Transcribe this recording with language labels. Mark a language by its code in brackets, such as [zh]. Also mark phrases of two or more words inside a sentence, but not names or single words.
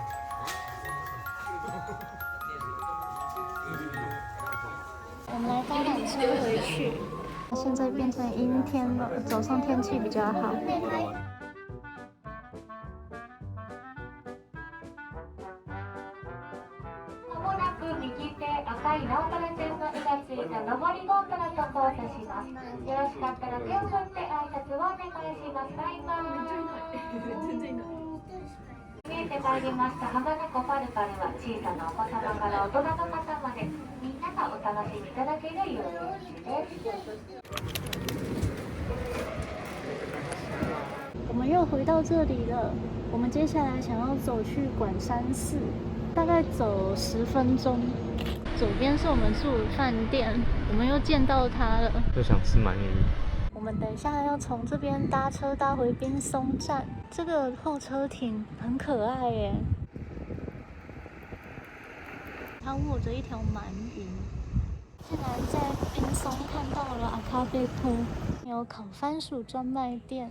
[zh] 我们来到了車回去。現在變成陰天了，早上天氣比較好。 [ja] まもなく右手赤いナンパラ線の絵がついた上りゴンドラと交差します。よろしかったら手を振って挨拶をお願いします。バイバイ。見えてまいりました浜名湖パルパルは小さなお子様から大人の方までみんながお楽しみいただける遊園地です。 [zh] 我们又回到这裡了。我们接下来想要走去管山寺，大概走10分鐘。左邊是我們住的飯店，我們又見到它了。就想吃鰻魚。我們等一下要從這邊搭車搭回濱松站。這個候車亭很可愛耶，它握着一條鰻魚。竟然在濱松看到了阿卡貝托，有烤番薯專賣店。